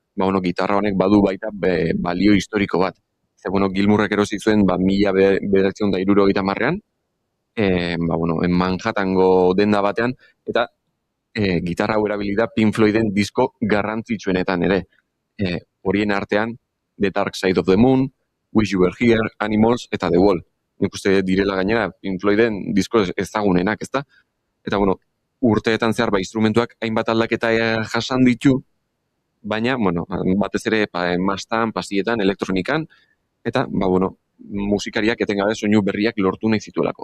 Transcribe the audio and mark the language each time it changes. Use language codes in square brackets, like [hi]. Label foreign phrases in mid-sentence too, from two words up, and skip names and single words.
[eu] Gitarra honek badu baita balio historiko bat. Ze, Gilmourrek erosi zuen, 1970an, Manhattango denda batean, eta gitarra hau erabili da Pink Floyden disko garrantzitsuenetan ere. Horien artean, The Dark Side of the Moon, Wish You Were Here, Animals, eta The Wall. Nik uste direla gainera Pink Floyden disko ezagunenak, ez da? Eta, urteetan zehar instrumentuak hainbat aldaketa jasan ditu, baina, batez ere mastan, pasietan, elektronikan, eta, musikariak etengabe soinu berriak lortu nahi zituelako.